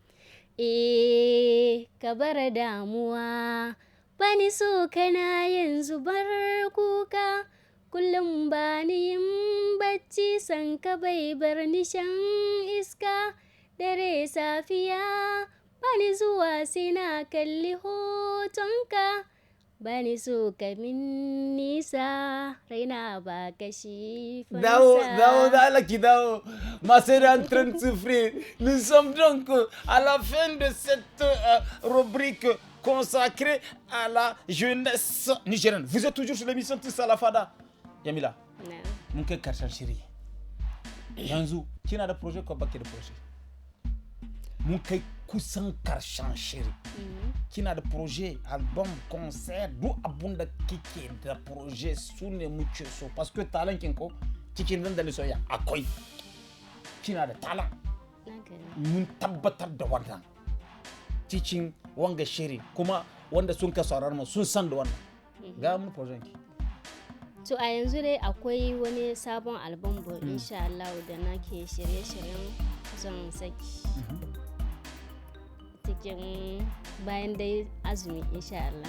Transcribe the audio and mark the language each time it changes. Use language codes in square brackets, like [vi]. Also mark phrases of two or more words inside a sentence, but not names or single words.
[ha] Ka bar damuwa, bani so kana yanzu bar kuka, kullum bani yin bacci san ka bai bar ni shan iska, dare safiya bani zuwa sai na kalli hotonka, bani so ka min nisa raina ba kashi fansa. Dawo da Allah ki dawo. [fr] Ma sœur est en train de souffrir. Nous sommes donc à la fin de cette rubrique consacrée à la jeunesse nigérienne. Vous êtes toujours sur l'émission Tous à la Fada. [ha] Jamila, mun kai karshen shiri. Yanzu kina da projet ko baki da projet? Mun kai kusan karshen shiri. Kina da [fr] projet, album, concert, [ha] duk abun da kike da projet su ne muke so, [fr] parce que [ha] talent kinko cikin dandalin soyayya akwai. Kina da talent. Mun tabbatar da wannan cikin wanga shiri, kuma wanda sun ka saurara mu sun san da wannan. ga mun projet ki. To a yanzu dai akwai wani sabon album [ar] insha Allah [ha] da nake shirye-shiryen zan saki cikin bayan dai azumi [ar] insha Allah.